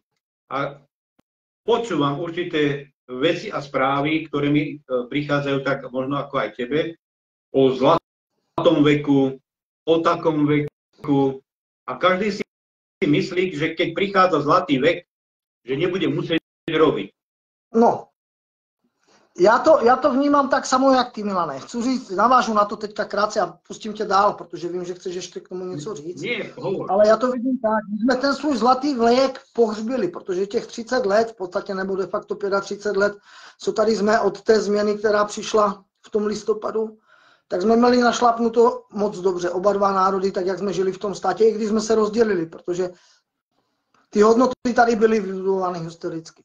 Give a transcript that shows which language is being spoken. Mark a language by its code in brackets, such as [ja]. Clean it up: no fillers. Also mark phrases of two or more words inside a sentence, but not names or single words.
[sk] A počúvam určité veci a správy, ktoré mi prichádzajú tak možno ako aj tebe, o zlatom veku, o takom veku. A každý si myslí, že keď prichádza zlatý vek, že nebude musieť robiť. [cs] No, já to vnímám tak samo, jak ty, Milane. Chci říct, navážu na to teďka krátce a pustím tě dál, protože vím, že chceš ještě k tomu něco říct. [sk] Nie, hovor. [cs] Ale já to vidím tak, my jsme ten svůj zlatý věk pohřbili, protože těch 30 let, v podstatě nebo de facto 35 let, co tady jsme od té změny, která přišla v v tom listopadu, tak jsme měli našlapnuto moc dobře, oba dva národy, tak jak jsme žili v tom státě, i když jsme se rozdělili, protože ty hodnoty tady byly vybudované historicky.